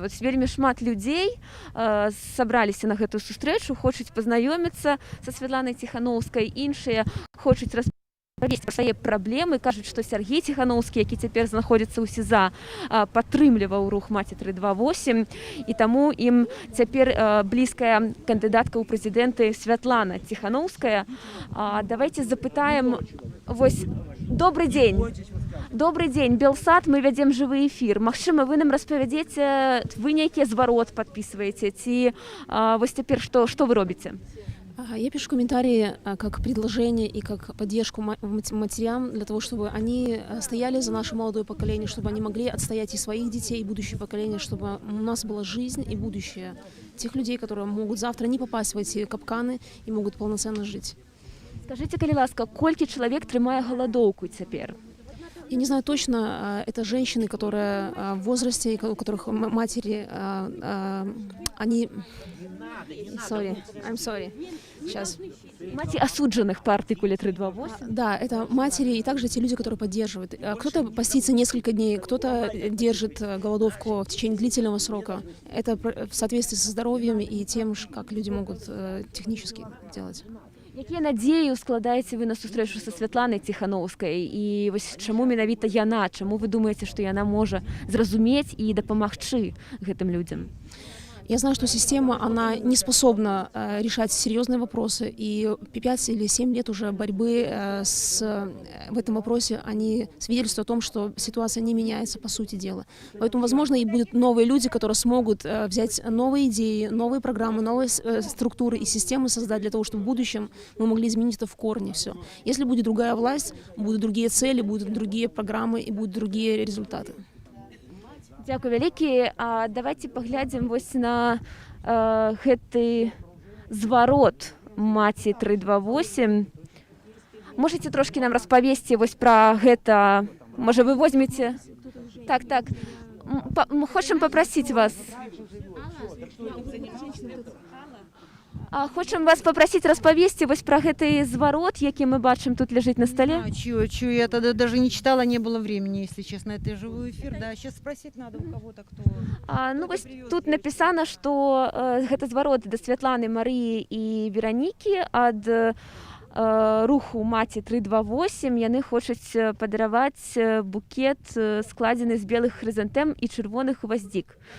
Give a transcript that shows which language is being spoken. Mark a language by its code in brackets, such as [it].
[be] Вот вельмі шмат людзей сабраліся на гэтую сустрэчу, хочуць пазнаёміцца са Святланай Ціханаўскай, іншыя хочуць распавесці пра свае праблемы, кажуць, што Сяргей Ціханаўскі, які цяпер знаходзіцца ў СІЗА, падтрымліваў рух Маці 328, і таму ім цяпер блізкая кандыдатка ў прэзідэнты Святлана Ціханаўская. Давайте запытаем, вось, добрый дзень, Белсат, мы вядзем жывы эфір. Магчыма, вы нам распавядзеце, вы нейкі зварот падпісваеце, ці вось цяпер што вы робіце? [ru] Я пишу комментарии как предложение и как поддержку матерям для того, чтобы они стояли за наше молодое поколение, чтобы они могли отстоять и своих детей, и будущее поколение, чтобы у нас была жизнь и будущее тех людей, которые могут завтра не попасть в эти капканы и могут полноценно жить. [be] Скажите, калі ласка, колькі чалавек трымае галадоўку цяпер? [ru] Я не знаю точно, это женщины, которые в возрасте, у которых матери, они... [en] I'm sorry. [ru] Сейчас. Маці осудженных по артикуле 328? Да, это матери и также те люди, которые поддерживают. Кто-то постится несколько дней, кто-то держит голодовку в течение длительного срока. Это в соответствии со здоровьем и тем, как люди могут технически делать. [be] Якія надзеі ускладаеце вы на сустрэчу са Святланай Ціханаўскай, і вось чаму менавіта яна, чаму вы думаеце, што яна можа зразумець і дапамагчы гэтым людзям? [ru] Я знаю, что система, она не способна решать серьезные вопросы, и 5 или 7 лет уже борьбы в этом вопросе, они свидетельствуют о том, что ситуация не меняется по сути дела. Поэтому, возможно, и будут новые люди, которые смогут взять новые идеи, новые программы, новые структуры и системы создать для того, чтобы в будущем мы могли изменить это в корне все. Если будет другая власть, будут другие цели, будут другие программы и будут другие результаты. [be] Дзякуй вялікі. Давайте паглядзім вось на гэты зварот Маці 328. Можаце трошкі нам распавесці вось пра гэта? Можа, вы возьмеце? Так. Мы хочам папрасіць вас. Хочам вас попросить распавесці вось пра гэты зварот, які мы бачым тут ляжыць на столе. [ru] Чую, я тогда даже не читала, не было времени, если честно, это живой эфир. Да, сейчас спросить надо у кого-то, кто... [be] Ну вось тут написано, што гэта зварот да Святланы, Марыі і Веранікі ад руху Маці 328. Яны хочуць падараваць букет, складзены з белых хрызантэм і чырвоных гваздзік.